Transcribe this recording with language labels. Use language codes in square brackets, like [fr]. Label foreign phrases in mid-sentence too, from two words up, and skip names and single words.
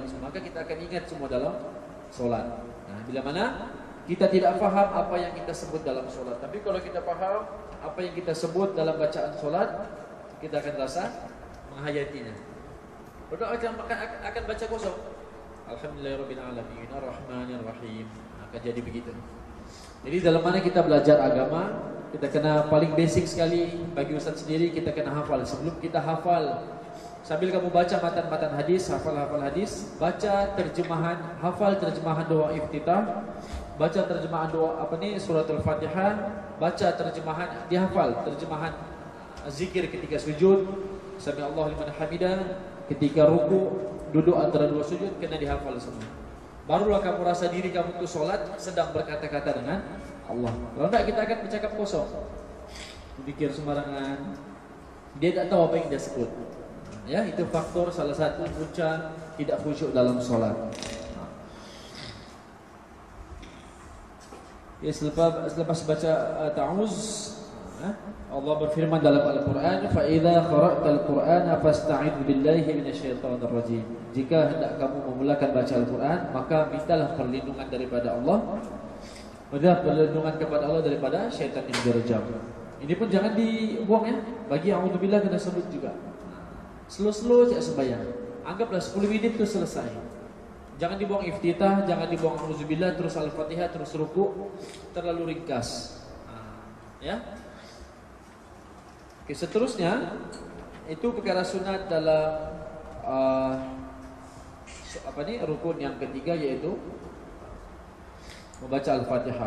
[ms] Maka kita akan ingat semua dalam solat. Nah, bila mana kita tidak faham apa yang kita sebut dalam solat, tapi kalau kita faham apa yang kita sebut dalam bacaan solat, kita akan rasa menghayatinya. Berdoa akan baca kosong. [ar] الحمد لله رب العالمين الرحمن الرحيم. [ms] Akan jadi begitu. Jadi dalam mana kita belajar agama, kita kena paling basic sekali bagi ustaz sendiri, kita kena hafal. Sebelum kita hafal, sambil kamu baca matan-matan hadis, hafal hadis, baca terjemahan, hafal terjemahan doa iftitah, baca terjemahan doa suratul Fatihah, baca terjemahan, dihafal terjemahan zikir ketika sujud, [ar] سمع الله لمن حمده, [ms] ketika ruku, duduk antara dua sujud, kena dihafal semua. Barulah kamu rasa diri kamu itu solat sedang berkata-kata dengan Allah. Kalau tidak, kita akan bercakap kosong, berpikir sembarangan, dia tak tahu apa yang dia sebut. Ya, itu faktor salah satu punca tidak khusyuk dalam solat. Ya, selepas baca ta'awuz, Allah berfirman dalam Al-Quran, [ar] فإذا قرأت القرآن فاستعذ بالله من الشيطان الرجيم. [ms] Jika hendak kamu memulakan baca Al-Quran, maka mintalah perlindungan daripada Allah. Mintalah perlindungan kepada Allah daripada syaitan yang direjam. Ini pun jangan dibuang ya. Bagi a'udzubillah kena sebut juga. Slow-slow saja sembahyang. Anggaplah 10 menit itu selesai. Jangan dibuang iftitah, jangan dibuang a'udzubillah terus Al-Fatihah terus ruku, terlalu ringkas. Ya. Oke, seterusnya itu perkara sunat dalam rukun yang ketiga, yaitu membaca Al-Fatihah.